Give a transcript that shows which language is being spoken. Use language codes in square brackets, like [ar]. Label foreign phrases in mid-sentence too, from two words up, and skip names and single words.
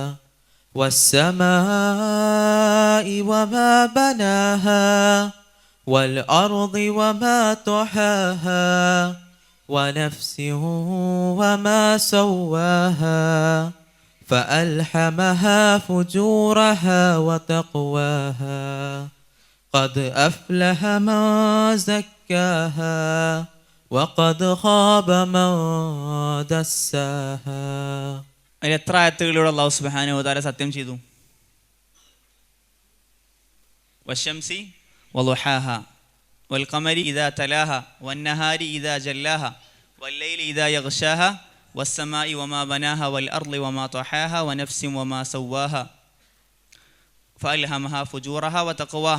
[ar] والسماء وما بناها والأرض وما طحاها ونفس وما سواها فألهمها فجورها وتقواها قد أفلح من زكاها وقد خاب من دساها. [ml] അതിൽ എത്ര ആയത്തുകളിലൂടെ [ar] الله سبحانه وتعالى [ml] സത്യം ചെയ്തു? [ar] والشمس وضحاها والقمر إذا تلاها والنهار إذا جلاها والليل إذا يغشاها والسماء وما بناها والأرض وما طحاها ونفس وما سواها فألهمها فجورها وتقواها.